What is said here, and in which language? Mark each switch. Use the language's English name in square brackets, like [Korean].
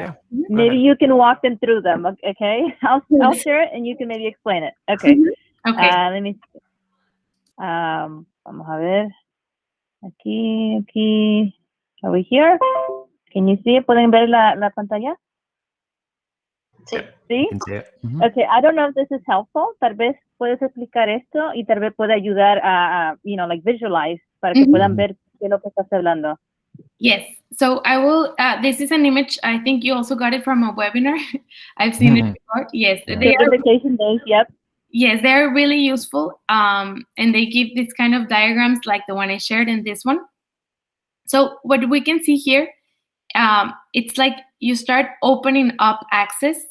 [English] Maybe you can walk them through them. Okay, I'll share it and you can maybe explain it. Okay. Okay. Let me see. [Spanish] Vamos a ver. Aquí. [English] Are we here? Can you see it? [Spanish] ¿Pueden ver la pantalla? Sí. ¿Sí? [English] Okay, I don't know if this is helpful. [Spanish] Tal vez puedes explicar esto y tal vez puede ayudar a [English] like visualize [Spanish] para que puedan ver qué es lo que estás hablando. [English] Yes. So I will, this is an image. I think you also got it from a webinar. I've seen it before. Yes. Certification days, yep. Yes, they're really useful. And they give this kind of diagrams like the one I shared in this one. So what we can see here, it's like you start opening up access.